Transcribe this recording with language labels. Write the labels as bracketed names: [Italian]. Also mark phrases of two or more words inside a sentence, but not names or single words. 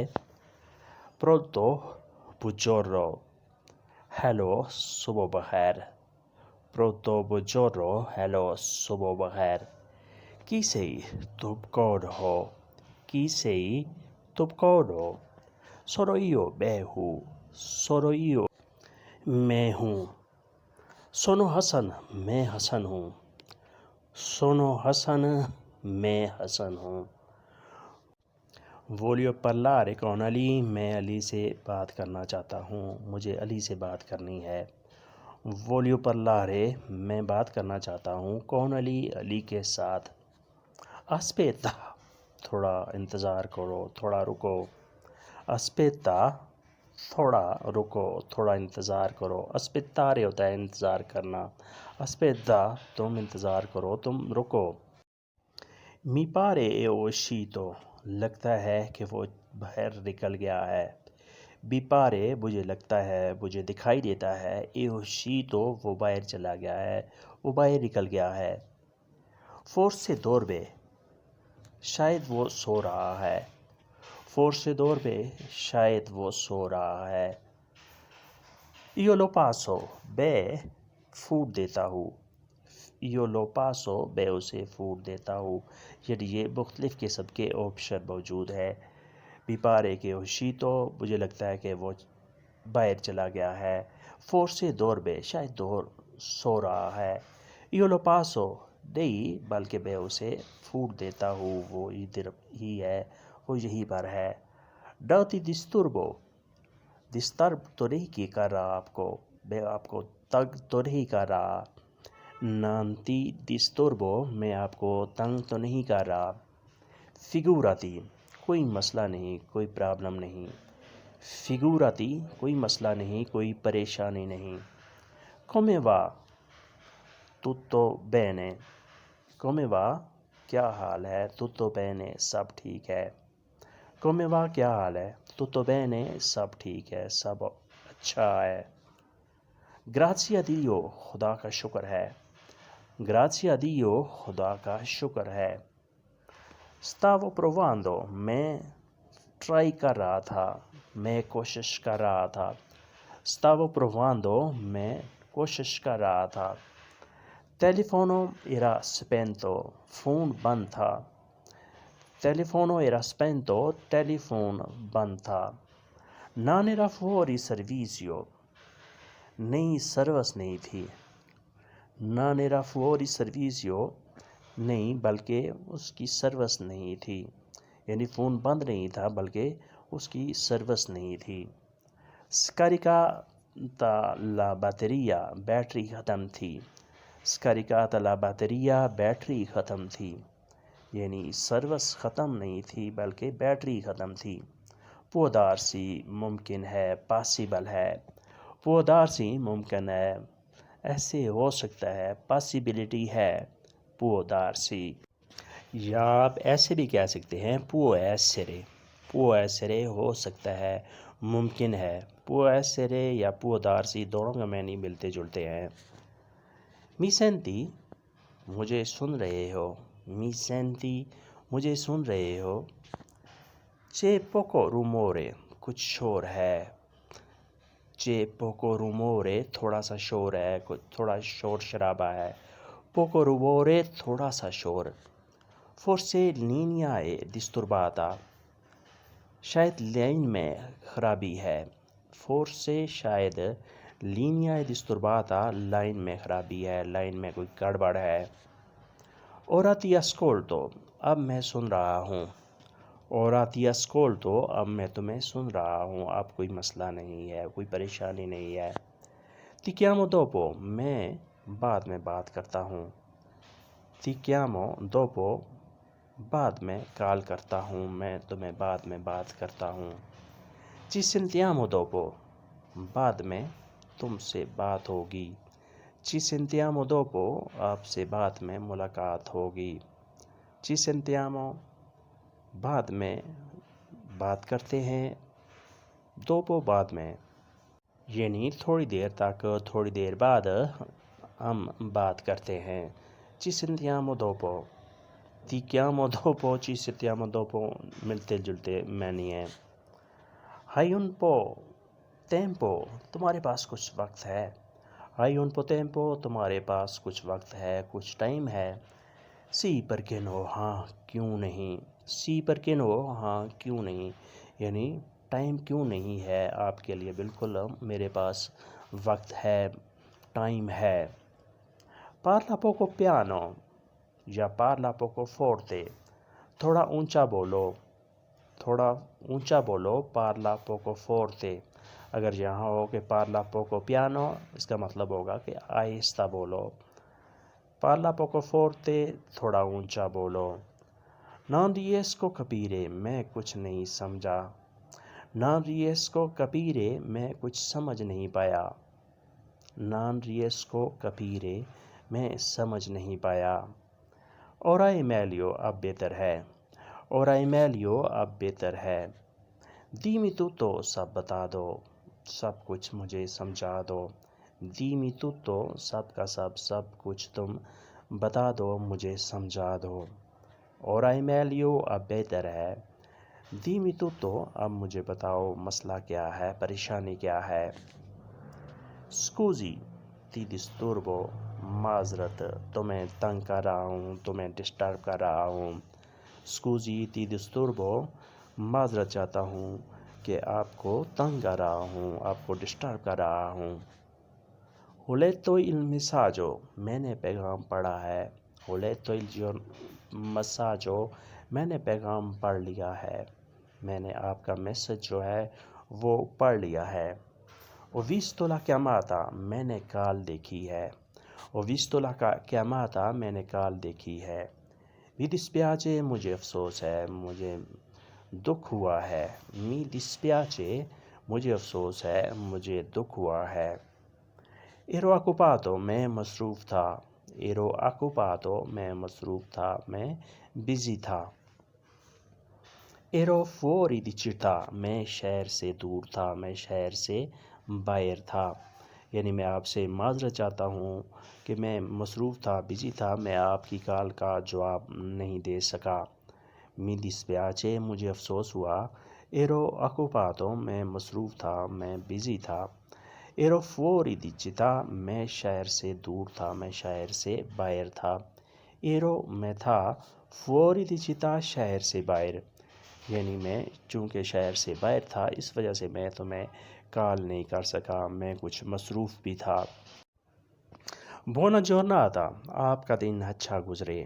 [Italian] Pronto buongiorno, [Urdu] ہیلو صبح بخیر۔ [Italian] Pronto buongiorno, [Urdu] ہیلو صبح بخیر۔ [Italian] chi sei [Urdu] تم کون ہو؟ [Italian] chi sei [Urdu] تم کون ہو؟ [Italian] sono io [Urdu] میں ہوں، [Italian] sono io [Urdu] میں ہوں۔ sono حسن، میں حسن ہوں، sono حسن میں حسن ہوں۔ [Italian] voglio parlare con [Urdu] علی، میں علی سے بات کرنا چاہتا ہوں، مجھے علی سے بات کرنی ہے۔ [Italian] voglio parlare، [Urdu] میں بات کرنا چاہتا ہوں، con علی، علی کے ساتھ۔ aspetta، تھوڑا انتظار کرو، تھوڑا رکو۔ aspetta، تھوڑا رکو، تھوڑا انتظار کرو۔ aspettare ہوتا ہے انتظار کرنا۔ aspetta، تم انتظار کرو، تم رکو۔ [Italian] mi pare è uscito، [Urdu] لگتا ہے کہ وہ باہر نکل گیا ہے۔ [Italian] mi pare، [Urdu] مجھے لگتا ہے، مجھے دکھائی دیتا ہے، [Italian] è uscito، [Urdu] وہ باہر چلا گیا ہے، وہ باہر نکل گیا ہے۔ [Italian] forse dorme، [Urdu] شاید وہ سو رہا ہے۔ [Italian] forse dorme، [Urdu] شاید وہ سو رہا ہے۔ [Italian] io lo passo، [Urdu] میں فوڈ دیتا ہوں۔ [Italian] io lo passo، [Urdu] میں اسے فوڈ دیتا ہوں۔ یعنی یہ مختلف قسم کے آپشن موجود ہے۔ [Italian] mi pare che è uscito، [Urdu] مجھے لگتا ہے کہ وہ باہر چلا گیا ہے۔ [Italian] forse dorme، [Urdu] شاید سو رہا ہے۔ [Italian] io lo passo، [Urdu] نہیں بلکہ میں اسے فوڈ دیتا ہوں، وہ ادھر ہی ہے، وہ یہیں پر ہے۔ [Italian] non ti disturbo، [Urdu] ڈسٹرب تو نہیں کر رہا آپ کو، میں آپ کو تنگ تو نہیں کر رہا۔ [Italian] non ti disturbo، [Urdu] میں آپ کو تنگ تو نہیں کر رہا۔ figurati، کوئی مسئلہ نہیں، کوئی پرابلم نہیں۔ figurati، کوئی مسئلہ نہیں، کوئی پریشانی نہیں۔ [Italian] come va، tutto bene۔ come va، [Urdu] کیا حال ہے؟ [Italian] tutto bene، [Urdu] سب ٹھیک ہے۔ [Italian] come va، [Urdu] کیا حال ہے؟ [Italian] tutto bene، [Urdu] سب ٹھیک ہے، سب اچھا ہے۔ [Italian] grazie a Dio، [Urdu] خدا کا شکر ہے۔ [Italian] grazie a Dio، [Urdu] خدا کا شکر ہے۔ [Italian] stavo provando، [Urdu] میں ٹرائی کر رہا تھا، میں کوشش کر رہا تھا۔ [Italian] stavo provando، [Urdu] میں کوشش کر رہا تھا۔ [Italian] telefono era spento، [Urdu] فون بند تھا۔ [Italian] telefono era spento، [Urdu] ٹیلی فون بند تھا۔ [Italian] non era fuori servizio، [Urdu] نئی سروس نہیں تھی۔ [Italian] non era fuori servizio، [Urdu] نہیں بلکہ اس کی سروس نہیں تھی، یعنی فون بند نہیں تھا بلکہ اس کی سروس نہیں تھی۔ [Italian] scaricata la batteria، [Urdu] بیٹری ختم تھی۔ [Italian] scaricata la batteria، [Urdu] بیٹری ختم تھی، یعنی سروس ختم نہیں تھی بلکہ بیٹری ختم تھی۔ [Italian] può darsi، [Urdu] ممکن ہے، پاسیبل ہے۔ [Italian] può darsi، [Urdu] ممکن ہے، ایسے ہو سکتا ہے، پاسیبلٹی ہے۔ [Italian] può darsi، [Urdu] یا آپ ایسے بھی کہہ سکتے ہیں [Italian] può essere، può essere [Urdu] ہو سکتا ہے، ممکن ہے۔ [Italian] può essere [Urdu] یا [Italian] può darsi [Urdu] دونوں کا معنی ملتے جلتے ہیں۔ [Italian] mi senti، [Urdu] مجھے سن رہے ہو۔ [Italian] mi senti، [Urdu] مجھے سن رہے ہو۔ [Italian] c'è poco rumore، [Urdu] کچھ شور ہے۔ [Italian] c'è poco rumore، [Urdu] تھوڑا سا شور ہے، تھوڑا شور شرابہ ہے۔ [Italian] poco rumore، [Urdu] تھوڑا سا شور۔ forse linea è disturbata، [Italian] شاید لائن میں خرابی ہے۔ [Urdu] forse، شاید، linea è disturbata، لائن میں خرابی ہے، لائن میں کوئی گڑبڑ ہے۔ [Italian] ora ti ascolto، [Urdu] اب میں سن رہا ہوں۔ [Italian] ora ti ascolto، [Urdu] اب میں تمہیں سن رہا ہوں، اب کوئی مسئلہ نہیں ہے، کوئی پریشانی نہیں ہے۔ [Italian] ti chiamo dopo، [Urdu] میں بعد میں بات کرتا ہوں۔ [Italian] ti chiamo dopo، [Urdu] بعد میں کال کرتا ہوں، میں تمہیں بعد میں بات کرتا ہوں۔ [Italian] ci sentiamo dopo، [Urdu] بعد میں تم سے بات ہوگی. [Italian] Ci sentiamo dopo, [Urdu] آپ سے بعد میں ملاقات ہوگی. [Italian] Ci sentiamo, [Urdu] بعد میں بات کرتے ہیں. dopo بعد میں، یعنی تھوڑی دیر تک، تھوڑی دیر بعد ہم بات کرتے ہیں. [Italian] Ci sentiamo dopo. Ti chiamo dopo, ci sentiamo dopo [Urdu] ملتے جلتے معنی ہیں. [Italian] Hai un po' tempo, [Urdu] تمہارے پاس کچھ وقت ہے. [Italian] Hai un po' tempo, [Urdu] تمہارے پاس کچھ وقت ہے، کچھ ٹائم ہے. [Italian] Sì, perché no, [Urdu] ہاں کیوں نہیں. [Italian] Sì, perché no, [Urdu] ہاں کیوں نہیں، یعنی ٹائم کیوں نہیں ہے آپ کے لیے. بالکل میرے پاس وقت ہے، ٹائم ہے. [Italian] Parla poco piano یا parla poco forte. [Urdu] تھوڑا اونچا بولو، تھوڑا اونچا بولو. [Italian] parla poco forte. [Urdu] اگر یہاں ہو کہ [Italian] parla poco piano، [Urdu] اس کا مطلب ہوگا کہ آہستہ بولو. [Italian] parla poco forte، [Urdu] تھوڑا اونچا بولو. [Italian] Non riesco capire، [Urdu] میں کچھ نہیں سمجھا. [Italian] Non riesco capire، [Urdu] میں کچھ سمجھ نہیں پایا. [Italian] Non riesco capire، [Urdu] میں سمجھ نہیں پایا. [Italian] Ora è meglio، [Urdu] اب بہتر ہے. [Italian] Ora è meglio، [Urdu] اب بہتر ہے. [Italian] Dimmi tutto، [Urdu] سب بتا دو، سب کچھ مجھے سمجھا دو. [Italian] Dimmi tutto، [Urdu] سب کا سب کچھ تم بتا دو، مجھے سمجھا دو. [Italian] Ora è meglio، [Urdu] اب بہتر ہے. [Italian] Dimmi tutto، [Urdu] اب مجھے بتاؤ مسئلہ کیا ہے، پریشانی کیا ہے. [Italian] Scusi، ti disturbo، [Urdu] معذرت، تمہیں تنگ کر رہا ہوں، تمہیں ڈسٹرب کر رہا ہوں. [Italian] Scusi ti disturbo، [Urdu] معذرت چاہتا ہوں کہ آپ کو تنگ کر رہا ہوں، آپ کو ڈسٹرب کر رہا ہوں. [Italian] Ho letto il messaggio، [Urdu] میں نے پیغام پڑھا ہے. [Italian] Ho letto il messaggio، [Urdu] میں نے پیغام پڑھ لیا ہے. میں نے آپ کا میسج جو ہے وہ پڑھ لیا ہے. [Italian] Ho visto la chiamata، [Urdu] میں نے کال دیکھی ہے. [Italian] Ho visto la chiamata، [Urdu] میں نے کال دیکھی ہے. [Italian] Mi dispiace، [Urdu] مجھے افسوس ہے، مجھے دکھ ہوا ہے. [Italian] Mi dispiace، [Urdu] مجھے افسوس ہے، مجھے دکھ ہوا ہے. [Italian] Ero occupato، [Urdu] میں مصروف تھا. [Italian] Ero occupato، [Urdu] میں مصروف تھا، میں بزی تھا. [Italian] Ero fuori di città، [Urdu] میں شہر سے دور تھا، میں شہر سے باہر تھا. یعنی میں آپ سے معذرت چاہتا ہوں کہ میں مصروف تھا، بزی تھا، میں آپ کی کال کا جواب نہیں دے سکا. [Italian] Mi dispiace، [Urdu] مجھے افسوس ہوا. [Italian] Ero occupato، [Urdu] میں مصروف تھا، میں بزی تھا. [Italian] Ero fuori di città، [Urdu] میں شہر سے دور تھا، میں شہر سے باہر تھا. Ero، میں تھا. [Italian] Fuori di città، [Urdu] شہر سے باہر، یعنی میں چونکہ شہر سے باہر تھا اس وجہ سے میں تمہیں کال نہیں کر سکا، میں کچھ مصروف بھی تھا. [Italian] Buona giornata، [Urdu] آپ کا دن اچھا گزرے.